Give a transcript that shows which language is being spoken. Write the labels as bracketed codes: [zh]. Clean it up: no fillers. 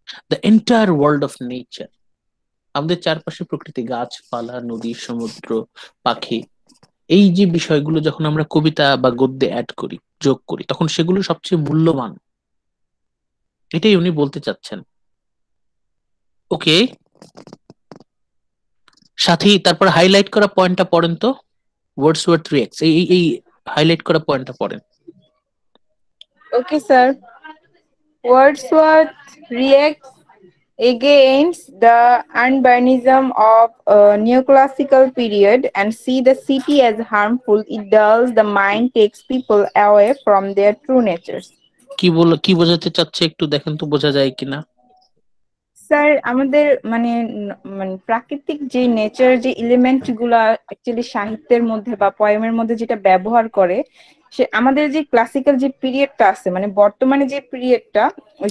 [en] the entire world of nature, [bn] আমাদের চারপাশে প্রকৃতি, গাছপালা, নদী, সমুদ্র, পাখি, এই যে বিষয়গুলো যখন আমরা কবিতা বা গদ্যে অ্যাড করি, যোগ করি, তখন সেগুলো সবচেয়ে মূল্যবান। এটাই উনি বলতে চাচ্ছেন। ওকে, সাথী তারপর হাইলাইট করা পয়েন্টটা পড়েন তো, ওয়ার্ডসওয়ার্থ রিঅ্যাক্টস, এই হাইলাইট করা পয়েন্টটা পড়েন। [en] Okay, sir. Wordsworth reacts against the urbanism of a neoclassical period and see the city as harmful. It dulls the mind, takes people away from their true natures. [bn] কি বোঝাতে চাচ্ছে একটু দেখেন তো, বোঝা যায় কিনা। স্যার আমাদের মানে মানে প্রাকৃতিক যে নেচার, যে এলিমেন্ট গুলা অ্যাকচুয়ালি সাহিত্যের মধ্যে বা পোয়েমের মধ্যে যেটা ব্যবহার করে, সে আমাদের যে ক্লাসিক্যাল যে পিরিয়ডটা আছে, মানে বর্তমানে যে পিরিয়ডটা, ওই